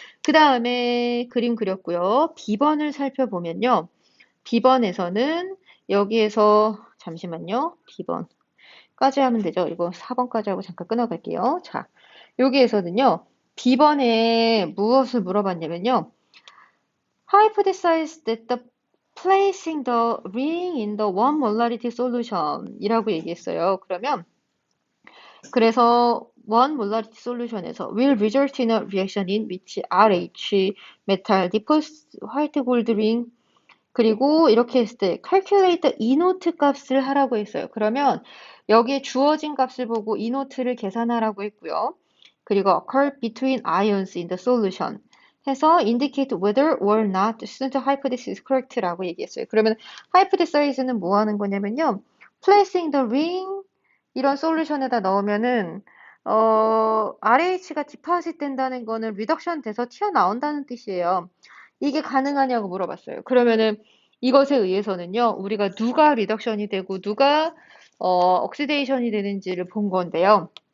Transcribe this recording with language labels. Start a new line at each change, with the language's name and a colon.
Korean: 그 다음에 그림 그렸고요. B번을 살펴보면요. B번에서는 여기에서 잠시만요. B번까지 하면 되죠. 이거 4번까지 하고 잠깐 끊어갈게요. 자, 여기에서는요. B번에 무엇을 물어봤냐면요.
English: Hypothesize that the placing the ring in the one molarity solution
Korean: 이라고 얘기했어요. 그래서
English: one molarity solution에서 will result in a reaction in which RH metal deposits white gold ring
Korean: 그리고 이렇게 했을 때
English: calculate
Korean: 이노트 값을 하라고 했어요. 그러면 여기에 주어진 값을 보고 이노트를 계산하라고 했고요. 그리고
English: occur between ions in the solution
Korean: 해서
English: indicate whether or not the student hypothesis is correct
Korean: 라고 얘기했어요. 그러면 hypothesize는 뭐 하는 거냐면요.
English: placing the ring
Korean: 이런 솔루션에다 넣으면은 RH가 디파짓 된다는 거는 리덕션 돼서 튀어나온다는 뜻이에요. 이게 가능하냐고 물어봤어요. 그러면은 이것에 의해서는요, 우리가 누가 리덕션이 되고 누가 옥시데이션이 되는지를 본 건데요.